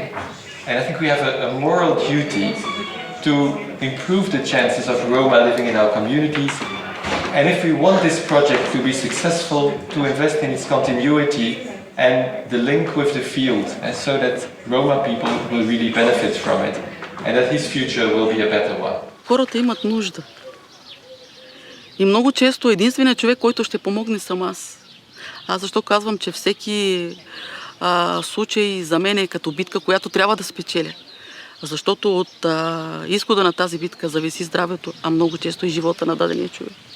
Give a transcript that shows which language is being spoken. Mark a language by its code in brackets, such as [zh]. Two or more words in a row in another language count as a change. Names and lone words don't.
[en] And I think we have a moral duty to improve the chances of Roma living in our communities. And if we want this project to be successful, to invest in its continuity and the link with the field, and so that Roma people will really benefit from it, and that his future will be a better one. [bg] хората имат нужда. И много често единственият човек, който ще помогне, съм аз. Аз защо казвам, че всеки случай за мен е като битка, която трябва да спечеля. Защото от изхода на тази битка зависи здравето, а много често и живота на дадения човек.